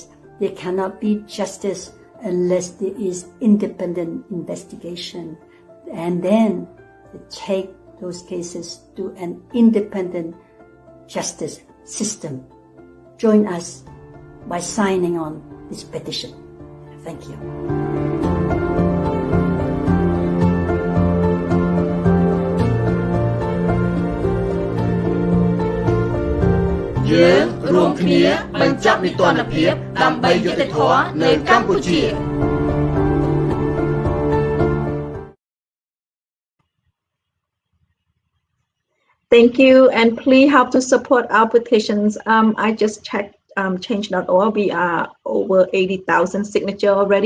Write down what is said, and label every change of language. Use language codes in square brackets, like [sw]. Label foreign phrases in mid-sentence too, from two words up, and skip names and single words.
[en] There cannot be justice unless there is independent investigation. And then take those cases to an independent justice system. Join us by signing on this petition. Thank you. [km] យើងរួមគ្នាបញ្ចប់នីតិរដ្ឋភាពដើម្បីយុត្តិធម៌នៅកម្ពុជា [en] Thank you, and please help to support our petitions. I just checked change.org. We are over 80,000 signatures already.